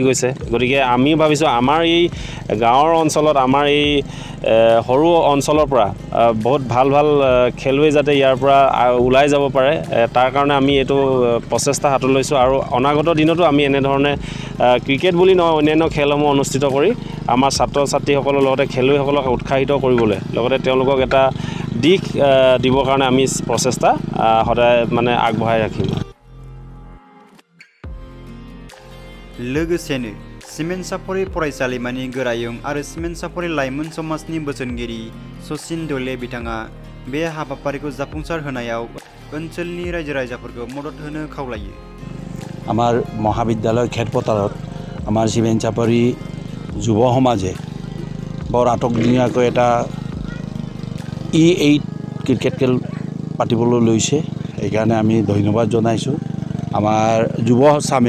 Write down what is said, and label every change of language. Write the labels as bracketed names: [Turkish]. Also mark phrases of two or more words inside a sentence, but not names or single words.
[Assamese] গৈছে গতিকে আমি ভাবিছোঁ আমাৰ এই গাঁৱৰ অঞ্চলত আমাৰ এই সৰু অঞ্চলৰ পৰা বহুত ভাল ভাল খেলুৱৈ যাতে ইয়াৰ পৰা ওলাই যাব পাৰে তাৰ কাৰণে আমি এইটো প্ৰচেষ্টা হাতত লৈছোঁ আৰু অনাগত দিনতো আমি এনেধৰণে ক্ৰিকেট বুলি নহয় অন্যান্য খেলসমূহ অনুষ্ঠিত কৰি আমাৰ ছাত্ৰ ছাত্ৰীসকলৰ লগতে খেলুৱৈসকলক উৎসাহিত কৰিবলৈ লগতে তেওঁলোকক এটা দিশ দিবৰ কাৰণে আমি প্ৰচেষ্টা সদায় মানে আগবঢ়াই ৰাখিম। [Bodo] लोगोसेनो सिमेन्ट सापरि फरायसालिमानि गोरायुं आरो सिमेन्ट सापरि लाइमोन समाजनि बोसोनगिरि सचिन दले बिथाङा बे हाबाफारिखौ जाफुंसार होनायाव ओनसोलनि रायजो राजाफोरखौ मदद होनो खावलायो। [Assamese] আমাৰ মহাবিদ্যালয় খেলপথাৰত আমাৰ চিমেণ্ট চাপৰি যুৱ সমাজে বৰ আটকধুনীয়াকৈ এটা E-8 ক্ৰিকেট খেল পাতিবলৈ লৈছে এইকাৰণে আমি ধন্যবাদ জনাইছোঁ আমাৰ যুৱ চামে